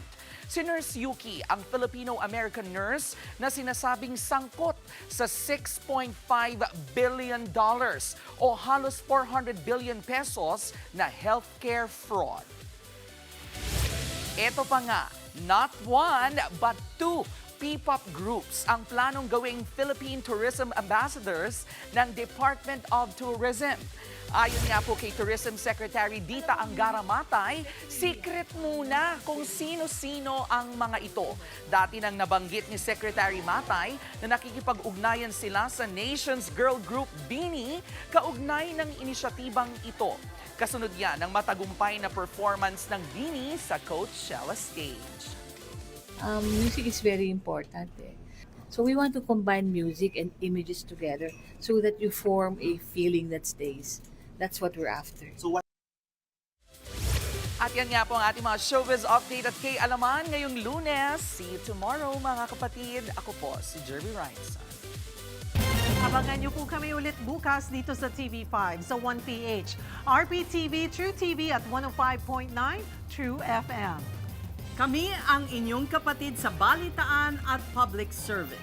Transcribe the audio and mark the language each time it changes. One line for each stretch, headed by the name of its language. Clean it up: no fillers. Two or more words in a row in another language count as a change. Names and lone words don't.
Filipino: Si Nurse Yuki, ang Filipino-American nurse na sinasabing sangkot sa $6.5 billion o halos 400 billion pesos na
English: healthcare fraud.
Filipino: Ito pa nga,
English: not one but 2 P-pop groups
Filipino: ang planong gawing Philippine Tourism Ambassadors ng Department of Tourism. Ayon nga po kay Tourism Secretary Dita Angara Matay, secret muna kung sino-sino ang mga ito. Dati nang nabanggit ni Secretary Matay na nakikipag-ugnayan sila sa Nations Girl Group BINI kaugnay ng inisyatibang ito. Kasunod yan ng matagumpay na performance ng BINI sa Coachella stage.
English: Music is very important. So we want to combine music and images together so that you form a feeling that stays. That's what we're after.
Filipino: At yan nga po ang ating mga
English: showbiz update
Filipino: at kay Alaman ngayong Lunes.
English: See you tomorrow
Filipino: mga kapatid. Ako po si Jerby Ryan. Abangan niyo po kami ulit bukas dito sa TV5 sa 1PH, RPTV, True TV at 105.9 True FM. Kami ang inyong kapatid sa balitaan at
English: public service.